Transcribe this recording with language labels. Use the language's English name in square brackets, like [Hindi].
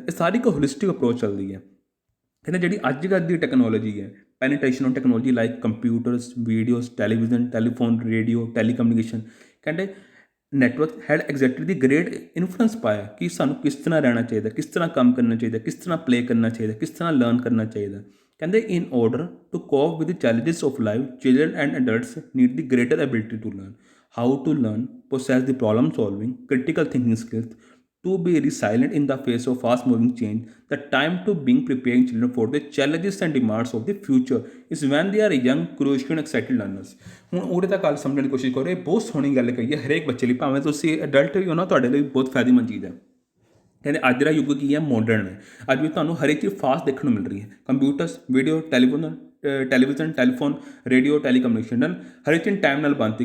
[Punjabi] ਇਹ ਸਾਰੀ ਇੱਕ holistic approach ਚੱਲਦੀ ਹੈ। ਕਹਿੰਦੇ ਜਿਹੜੀ ਅੱਜ ਕੱਲ੍ਹ ਦੀ ਟੈਕਨੋਲੋਜੀ ਹੈ, [English] penetration of technology [Punjabi] like computers, videos, television, telephone, radio, telecommunication, ਕਹਿੰਦੇ [English] network had exactly the great influence [Punjabi] ਪਾਇਆ ਕਿ ਸਾਨੂੰ ਕਿਸ ਤਰ੍ਹਾਂ ਰਹਿਣਾ ਚਾਹੀਦਾ, ਕਿਸ ਤਰ੍ਹਾਂ ਕੰਮ ਕਰਨਾ ਚਾਹੀਦਾ, ਕਿਸ ਤਰ੍ਹਾਂ ਪਲੇ ਕਰਨਾ ਚਾਹੀਦਾ, ਕਿਸ ਤਰ੍ਹਾਂ ਲਰਨ ਕਰਨਾ ਚਾਹੀਦਾ। [English] ਕਹਿੰਦੇ in order to cope with the challenges of life, children and adults need the greater ability to learn how to learn, process the problem solving, critical thinking skills, to be resilient in the face of fast moving change. The time to being preparing children for the challenges and demands of the future is when they are young, curious and excited learners. [Punjabi] ਹੁਣ ਉਹਦੇ ਤਾਂ ਗੱਲ ਸਮਝਣ ਦੀ ਕੋਸ਼ਿਸ਼ ਕਰੋ। ਇਹ ਬਹੁਤ ਸੋਹਣੀ ਗੱਲ ਕਹੀ ਹੈ ਹਰੇਕ ਬੱਚੇ ਲਈ, ਭਾਵੇਂ ਤੁਸੀਂ ਅਡਲਟ ਵੀ ਹੋ ਨਾ, ਤੁਹਾਡੇ ਲਈ ਬਹੁਤ ਫਾਇਦੇਮੰਦ ਚੀਜ਼ ਹੈ। ਕਹਿੰਦੇ ਅੱਜ ਦਾ ਯੁੱਗ ਕੀ ਹੈ, ਮਾਡਰਨ ਹੈ। ਅੱਜ ਵੀ ਤੁਹਾਨੂੰ ਹਰੇਕ ਚੀਜ਼ ਫਾਸਟ ਦੇਖਣ ਨੂੰ ਮਿਲ ਰਹੀ ਹੈ। Computers, video, television, telephone, radio, telecommunication ਨਾਲ ਹਰੇਕ ਚੀਜ਼ ਟਾਈਮ ਨਾਲ ਬਣਤੀ।